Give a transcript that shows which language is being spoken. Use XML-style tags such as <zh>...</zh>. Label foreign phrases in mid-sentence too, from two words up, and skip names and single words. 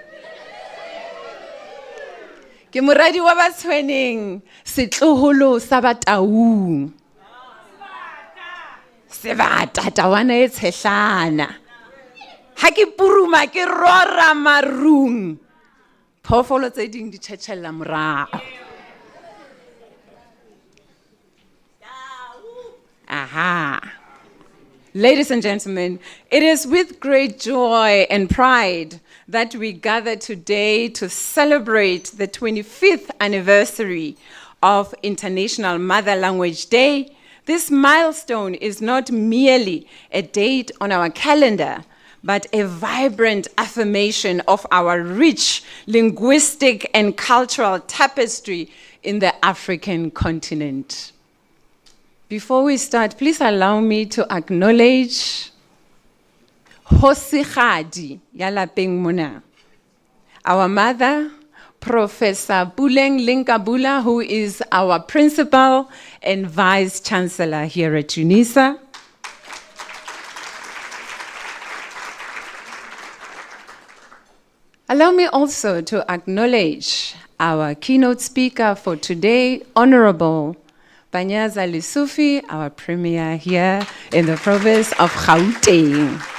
<st>Ke moradi wa ba Tshweneng, setloholo sa Bataung. Sebata tawana e tshehlana. Ha ke puruma ke rora marung. Phofolo tse ding di tshetshellla morao. Aha.</st> <en>Ladies and gentlemen, it is with great joy and pride that we gather today to celebrate the 25th anniversary of International Mother Language Day. This milestone is not merely a date on our calendar, but a vibrant affirmation of our rich linguistic and cultural tapestry in the African continent. Before we start, please allow me to acknowledge</en> <st>Hosigadi ya lapeng mona,</st> <en>our mother, Professor Puleng Linkabula, who is our principal and vice chancellor here at UNISA. Allow me also to acknowledge our keynote speaker for today, Honorable Panyaza Lesufi, our premier here in the province of Gauteng.</en>